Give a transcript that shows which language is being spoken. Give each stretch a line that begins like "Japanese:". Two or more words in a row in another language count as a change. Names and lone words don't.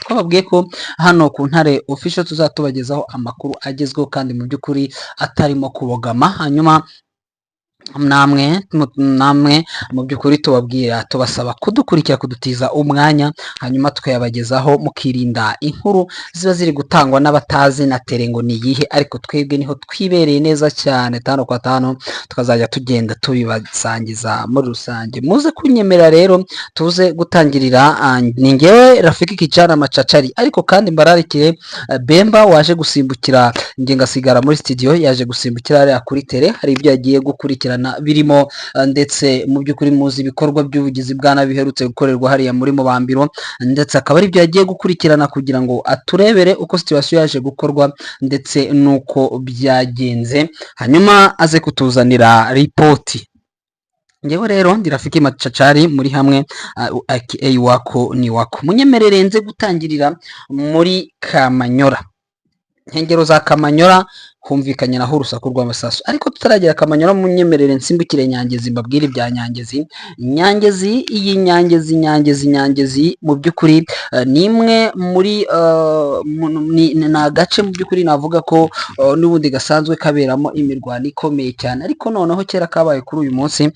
Kinyarwanda: Twababwiye ko hano ku Ntare Official tuzatubagezaho amakuru agezweho kandi mu by'ukuri atarimo kubogama. Hanyuma namwe mu by'ukuri tubasaba kudukurikira, kudutiza umwanya, hanyuma tukayabagezaho, mukirinda inkuru ziba ziri gutangwa n'abatazi na tere ngo ni iyihe, ariko twebwe niho twibereye neza cyane, tano kwa tano tukazajya tugenda tubibasangiza muri rusange. Muze kunyemerera rero tuze gutangirira, ni ngewe Rafiki Kijana Machachari, ariko kandi mbararikiye Bemba waje gusimbukira, nge ngasigara muri studio, yaje gusimbukira hariya kuri tere, hari ibyo yagiye gukurikirana birimo ndetse mu by'ukuri muzi ibikorwa by'ubugizi bwa nabi biherutse gukorerwa hariya muri Mubambiro, ndetse akaba ari ibyo yagiye gukurikirana kugira ngo aturebere uko situation yaje gukorwa ndetse nuko byagenze, hanyuma aze kutuzanira ripoti. Ngewe rero ndi Rafiki Machachari, muri hamwe aka wako ni wako. Munyemerere nze gutangirira muri Kamanyora, nkengero za Kamanyora humvikanye naho urusaku rw'amasasu, ariko tutaragera Kamanyora munyemerere nsimbukire Nyangezi, mbabwire ibya Nyangezi. Iyi Nyangezi mu by'ukuri ni imwe muri ni agace mu by'ukuri navuga ko n'ubundi gasanzwe kaberamo imirwano ikomeye cyane, ariko noneho kera kabaye kuri uyu munsi.